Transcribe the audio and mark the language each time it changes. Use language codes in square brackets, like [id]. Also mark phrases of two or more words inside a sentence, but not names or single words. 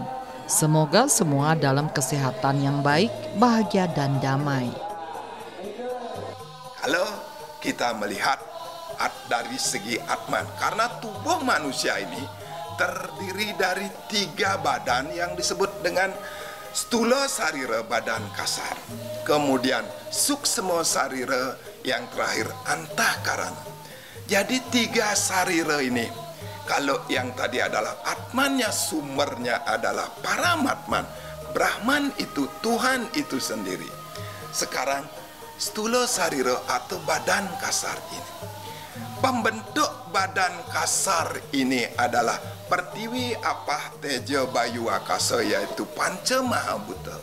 [id] Semoga semua dalam kesehatan yang baik, bahagia dan damai. Kalau kita melihat dari segi atman, karena tubuh manusia ini terdiri dari 3 badan yang disebut dengan stula sarira, badan kasar, kemudian suksma sarira, yang terakhir antahkarana. Jadi 3 sarira ini, kalau yang tadi adalah atmannya, sumbernya adalah paramatman, Brahman itu Tuhan itu sendiri. Sekarang stula sarira atau badan kasar ini, pembentuk badan kasar ini adalah Pertiwi, Apah, Teja, Bayu, Akasa, yaitu Panca Mahabhuta.